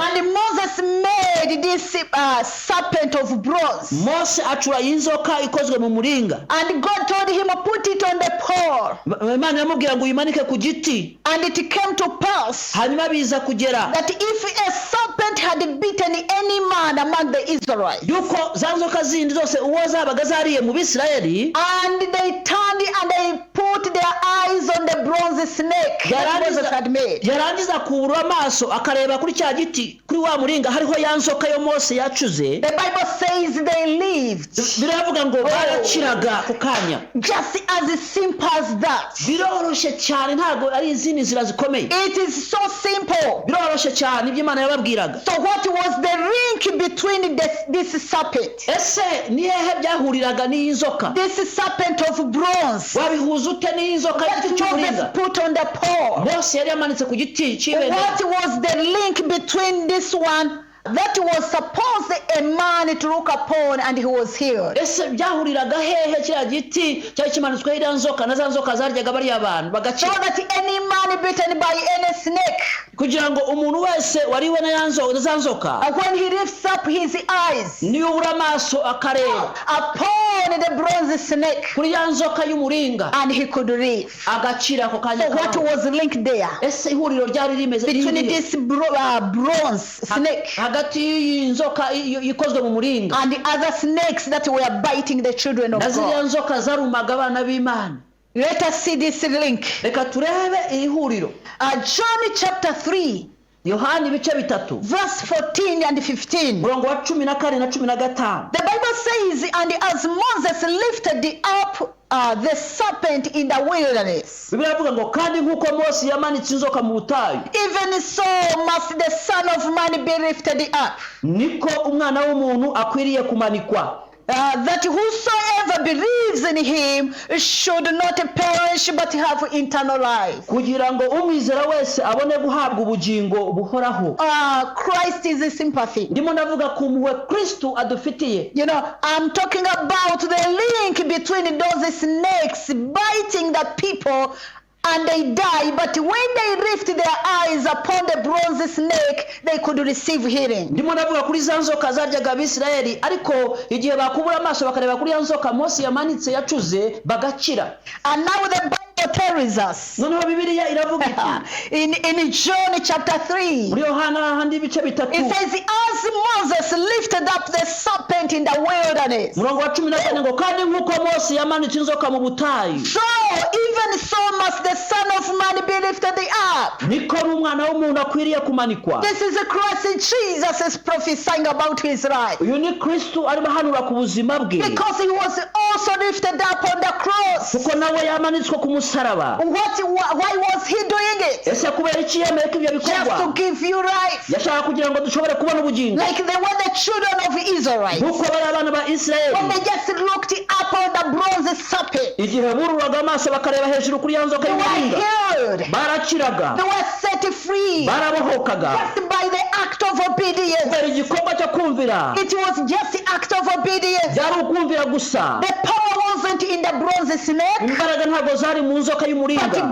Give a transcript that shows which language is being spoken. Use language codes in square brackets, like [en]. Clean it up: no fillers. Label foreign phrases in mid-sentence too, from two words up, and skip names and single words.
[en] And Moses made this serpent of bronze. [rw] Mose acura inzoka ikozwe mu muringa. [en] And God told him, put it on the pole. [rw] Imana iramubwira ngo uyimanike ku giti. [en] And it came to pass [rw] Hanyuma biza kugera [en] that if a serpent had bitten any man among the Israelites, [rw] yuko za nzoka zindi zose uwo zabaga zariye mu Bisirayeli, [en] and they turned and they put their eyes on the bronze snake that Moses had made, [rw] yarangiza kubura amaso akareba kuri cya giti, kuri wa muringa hariho ya nzoka yo Mose yacuze, [en] the Bible says they lived. [rw] biravuga ngo barakiraga ku kanya. [en] Just as simple as that. [rw] Biroroshye cyane, ntabwo ari izindi nzira zikomeye, [en] It is so simple. [rw] biroroshye cyane ibyo Imana yababwiraga. [en] So what was the link between this serpent? [rw] Ese ni hehe byahuriraga n'iyi nzoka? [en] This serpent of bronze [rw] Wabihuza ute n'iyi nzoka [en] that [rw] y'igiti Moses cy'umuringa? [en] put on the pole. [rw] Mose yari yamanitse ku giti cy'ibendera. [en] What was the link between this one that was supposed a man to look upon and he was healed? [rw] Ese byahuriraga hehe kiriya giti cyari kimanitsweho iriya nzoka na za nzoka zaryaga bariya abantu [en] So [rw] bagakira? [en] that any man bitten by any snake, [rw] Kugira ngo umuntu wese wariwe na za nzoka, [en] when he lifts up his eyes [rw] niyo ubura amaso akareba [en] upon the bronze snake, [rw] kuri ya nzoka y'umuringa, [en] and he could live. [rw] agacira ako kanya [en] So what [rw] kabaho. [en] was linked there [rw] Ese ihuriro ryari rimeze [en] between [rw] irihe? [en] this bronze snake [rw] Hagati y'iyi nzoka ikozwe mu muringa [en] and the other snakes that were biting the children of [rw] na ziriya [en] God? [rw] nzoka zarumaga abana b'Imana? [en] Let us see this link. [rw] Reka turebe iri huriro. [en] John chapter 3, [rw] Yohani ibice bitatu, [en] verse 14 and 15. [rw] murongo wa 14 na 15. [en] The Bible says, and as Moses lifted up the serpent in the wilderness, [rw] Bibiliya ivuga ngo kandi nk'uko Mose yamanitse inzoka mu butayu, [en] even so must the Son of Man be lifted up, [rw] niko umwana w'umuntu akwiriye kumanikwa, [en] that whosoever believes in him should not perish but have eternal life. [rw] kugira ngo umwizera wese abone guhabwa ubugingo buhoraho. [en] Christ is a sympathy. [rw] Ndimo ndavuga ku mpuhwe Kristo adufitiye. [en] I'm talking about the link between those snakes biting the people and they die, but when they lift their eyes upon the bronze snake, they could receive healing. [rw] Ndimo ndavuga kuri za nzoka zaryaga Abisirayeli, ariko igihe bakubura amaso bakareba kuri ya nzoka Mose yamanitse yacuze bagakira. [en] And now the Bible tells us [rw] Noneho Bibiliya iravuga iti [en] in John chapter 3, [rw] muri Yohana handi ibice bitatu, [en] it says, as Moses lifted up the serpent serpent in the wilderness. [rw] Murongo wa 14 ngo kandi nkuko Mose yamanitse inzoka mu butayu, [en] So even so must the Son of Man be lifted up. [rw] niko n'umwana w'umuntu akwiriye kumanikwa. [en] This is the Christ Jesus is prophesying about his life. [rw] Uyu ni Kristo arimo ahanura ku buzima bwe, [en] Because he was also lifted up on the cross. [rw] kuko nawe yamanitswe ku musaraba. [en] Why was he doing it? [rw] Ese kubera iki yemeye ko ibyo [en] Just to [rw] bikorwa? [en] give you life. [rw] Yashaka kugira ngo dushobore kubona ubugingo, [en] Like they were the children of Israel. [rw] nkuko bari abana ba [en] When [rw] Isirayeli [en] they just looked up on the bronze serpent, [rw] igihe bururaga amaso bakareba hejuru kuri ya nzoka [en] they were [rw] y'umuringa, [en] healed. [rw] barakiraga, [en] They were set free. [rw] barabohokaga [en] Just by the act of obedience. [rw] kubera igikorwa cyo kumvira. [en] It was just the act of obedience. [rw] Byari ukumvira gusa, [en] The power wasn't in the bronze snake, [rw] imbaraga ntabwo zari mu nzoka [en] but [rw] y'umuringa,